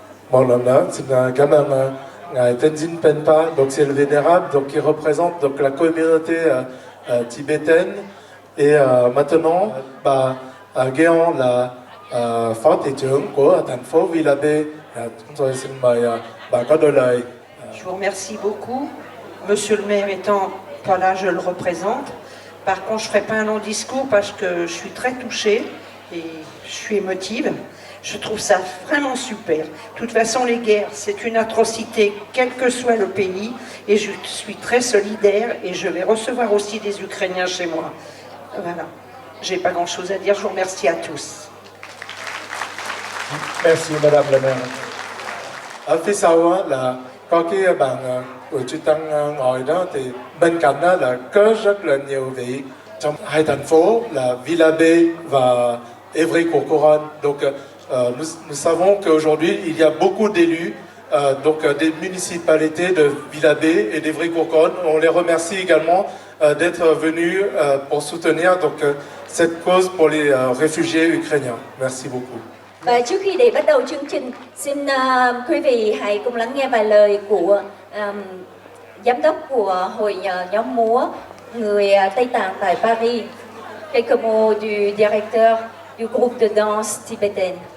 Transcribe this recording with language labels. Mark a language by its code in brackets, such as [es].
[vi] Một lần nữa xin cảm ơn ngài [fr] Tenzin Penpa, donc c'est le vénérable, donc qui représente donc la communauté tibétaine. Et maintenant, [vi] Guéant là phó thị trưởng của thành phố Villa B. Chúng tôi xin mời bà có đôi lời. [fr] Je vous remercie beaucoup. Monsieur le maire étant pas là, je le représente. Par contre, je ne ferai pas un long discours parce que je suis très touchée et je suis émotive. Je trouve ça vraiment super. De toute façon, les guerres, c'est une atrocité, quel que soit le pays. Et je suis très solidaire et je vais recevoir aussi des Ukrainiens chez moi. Voilà. J'ai pas grand-chose à dire. Je vous remercie à tous. Merci, Madame la maire. [vi] Ở phía sau là có cái bàn của chư Tăng ngồi đó, thì bên cạnh đó là có rất là nhiều vị trong hai thành phố là Villa B và Évry-Courcouronnes. [fr] Donc nous savons qu'aujourd'hui il y a beaucoup d'élus donc des municipalités de Villa B et d'Évry-Courcouronnes. On les remercie également d'être venus pour soutenir donc cette cause pour les réfugiés ukrainiens. Merci beaucoup. [vi] Và trước khi để bắt đầu chương trình, xin quý vị hãy cùng lắng nghe vài lời của giám đốc của hội nhóm múa người Tây Tạng tại Paris. [fr] Quelques mots du directeur du groupe de danse tibétaine.